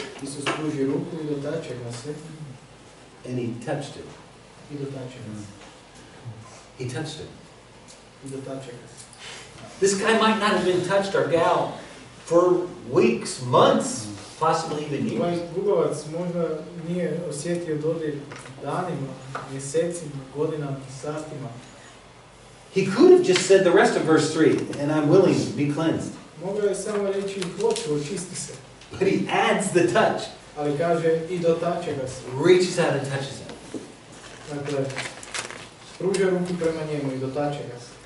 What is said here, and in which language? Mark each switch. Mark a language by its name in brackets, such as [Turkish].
[Croatian] Isus pruži ruku i dotače ga se. [English] and he touched it. [Croatian] I dotače ga se. [English] He touched it. [Croatian] I dotače ga se. [English] This guy might not have been touched, or gal, for weeks, months, possibly even [Croatian] Ovaj [English] years. [Croatian] gubavac možda nije osjetio dodir danima, mjesecima, godinama, satima. [English] He could have just said the rest of verse 3, and I'm willing to be cleansed. [Croatian] Mogao je samo reći hoću, očisti se. [English] But he adds the touch, [Croatian] Ali kaže i dotače ga se. [English] reaches out and touches him. [Croatian] Dakle, pruža ruku prema njemu i dotače ga se.